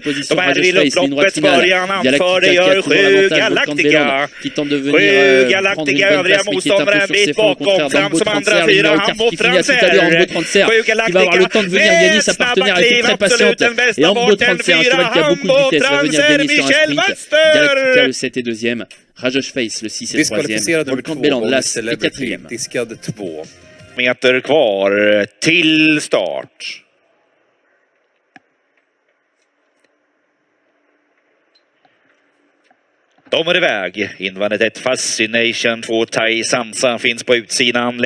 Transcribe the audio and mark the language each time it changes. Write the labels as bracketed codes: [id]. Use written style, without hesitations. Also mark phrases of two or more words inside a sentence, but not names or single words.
[sv] De är vid loppets början, anför det gör 7 Galactica. 7 Galactica, övriga motståndare en bit bakom, fram som andra 4 Hambo-Transer. 7 Galactica med snabba kliv, absolut den bästa farten, 4 Hambo-Transer, Michel [fr] Galactica le 7 est deuxième, Rajos Face le 6 est troisième, Volcan de Bellande Las est quatrième. [sv] Diskad 2 meter kvar till start. De är iväg. Invändigt ett Fascination, 2 Tai Sansa finns på utsidan.